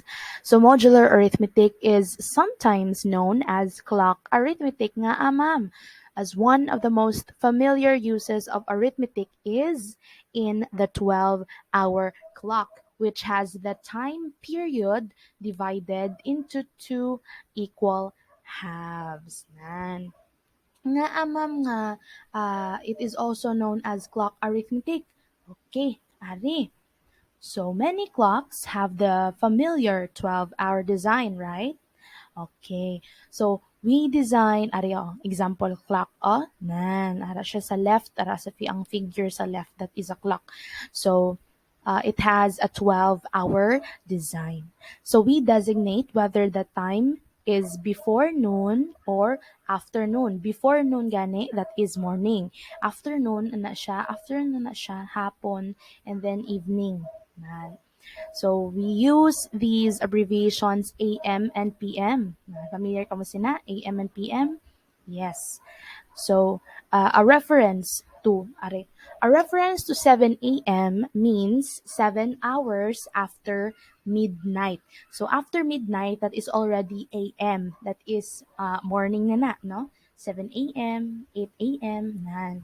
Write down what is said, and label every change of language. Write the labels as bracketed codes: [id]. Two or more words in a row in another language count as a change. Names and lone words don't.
[en] So modular arithmetic is sometimes known as clock arithmetic [hil] nga ma'am, [en] as one of the most familiar uses of arithmetic is in the 12-hour clock, which has the time period divided into two equal halves. [hil] Nan. Nga ma'am nga, [en] it is also known as clock arithmetic. [hil] Okay, ari. [en] So many clocks have the familiar 12-hour design, right? Okay. So we design, [hil] ari example clock, nan, ara siya sa left, ara sa ang figure sa left, [en] that is a clock. So it has a 12-hour design. So we designate whether the time is before noon or afternoon. Before noon gani, that is morning. [hil] Afternoon na siya, hapon, [en] and then evening. Yan. So we use these abbreviations AM and PM. [hil] Familiar ka mo sina? [en] AM and PM? Yes. So a reference to 7 a.m. means 7 hours after midnight. So after midnight, that is already AM. That is morning na, no? 7 a.m., 8 a.m. nan.